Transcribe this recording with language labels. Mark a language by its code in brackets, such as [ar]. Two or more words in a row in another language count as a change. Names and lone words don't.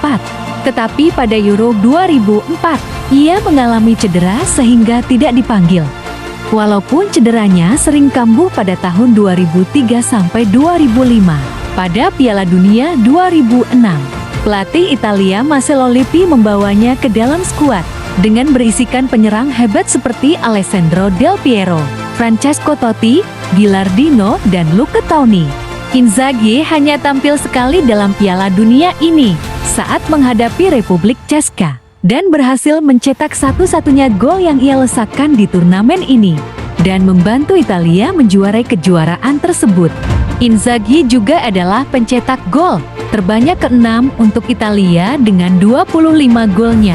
[id] Tetapi pada Euro 2004, ia mengalami cedera sehingga tidak dipanggil. Walaupun cederanya sering kambuh pada tahun 2003 sampai 2005. Pada Piala Dunia 2006, pelatih Italia Marcello Lippi membawanya ke dalam skuad dengan berisikan penyerang hebat seperti Alessandro Del Piero, Francesco Totti, Gilardino, dan Luca Toni. Inzaghi hanya tampil sekali dalam Piala Dunia ini saat menghadapi Republik Czeska dan berhasil mencetak satu-satunya gol yang ia lesakan di turnamen ini dan membantu Italia menjuarai kejuaraan tersebut. Inzaghi juga adalah pencetak gol terbanyak ke-6 untuk Italia dengan 25 golnya.